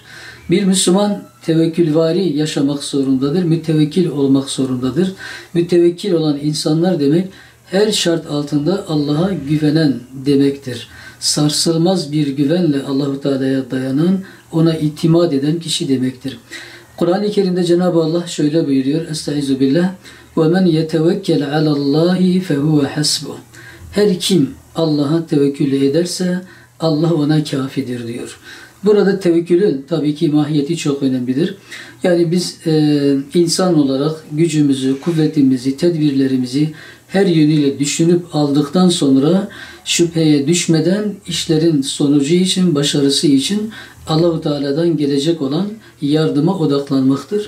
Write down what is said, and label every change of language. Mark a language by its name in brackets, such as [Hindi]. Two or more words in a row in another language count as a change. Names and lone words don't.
[Turkish] Bir Müslüman tevekkülvari yaşamak zorundadır, mütevekkil olmak zorundadır. Mütevekkil olan insanlar demek her şart altında Allah'a güvenen demektir. Sarsılmaz bir güvenle Allahu Teala'ya dayanan, ona itimat eden kişi demektir. Kur'an-ı Kerim'de Cenab-ı Allah şöyle buyuruyor. [Arabic] أستعيذ بالله. وَمَنْ يَتَوَكَّلْ عَلَى اللّٰهِ فَهُوَ حَسْبُهُ. [Turkish] Her kim Allah'a tevekkül ederse Allah ona kafidir diyor. Burada tevekkülün tabii ki mahiyeti çok önemlidir. Yani biz insan olarak gücümüzü, kuvvetimizi, tedbirlerimizi her yönüyle düşünüp aldıktan sonra şüpheye düşmeden işlerin sonucu için, başarısı için Allah-u Teala'dan gelecek olan yardıma odaklanmaktır.